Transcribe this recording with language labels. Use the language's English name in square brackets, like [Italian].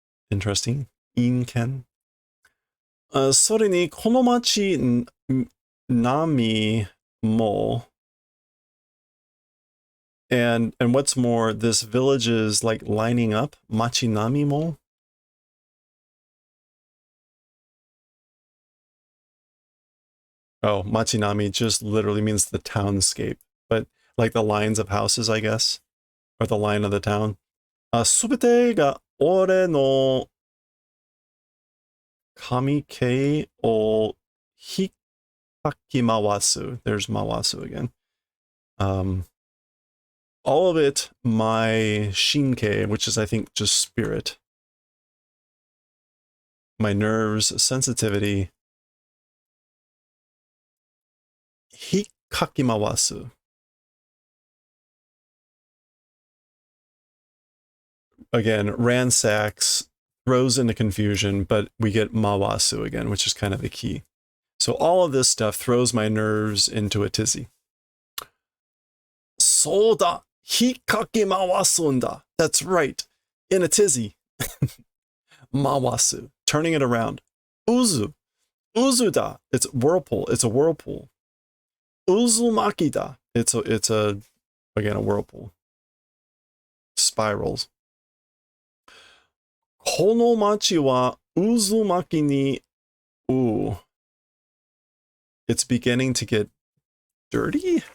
[English] Interesting. In Ken. [Japanese] それにこの町並も [English] and what's more, this village is like lining up. [Japanese] Machinami mo. [English] Oh, machinami just literally means the townscape, but like the lines of houses, I guess, or the line of the town. [Japanese] すべてが俺の神系を引っかき回す. [English] There's mawasu again. All of it, my shinke, which is I think just spirit, my nerves, sensitivity, hikakimawasu. Again, ransacks, throws into confusion, but we get mawasu again, which is kind of the key. So all of this stuff throws my nerves into a tizzy. [Japanese] Soda hikakimawasu. [English] That's right, in a tizzy. Mawasu, turning it around. [Japanese] Uzu, uzuda. [English] It's whirlpool. It's a whirlpool. [Japanese] Uzumaki da. [English] It's a again a whirlpool. Spirals. [Japanese] この町は渦巻きに ooh, [English] It's beginning to get dirty?